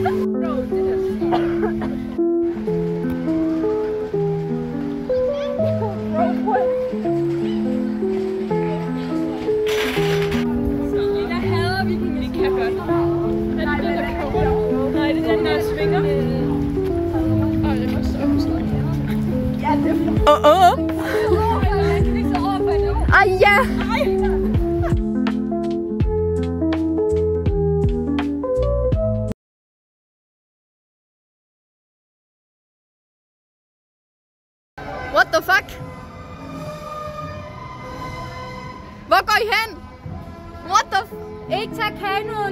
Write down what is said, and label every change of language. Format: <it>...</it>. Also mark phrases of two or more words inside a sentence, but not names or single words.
<da>Jeg hader vikingen. Det kan godt. Den er den, der kommer. Nej, det er den, der svinger. Jeg må stoppe sådan. Ja, det er Jeg kan ikke så overfor nu. Ej, ja.</da> <en>What the fuck?</en> <da>Hvor går I hen?</da> <en>What the f...</en> <da>Ikke tag kanonen.</da>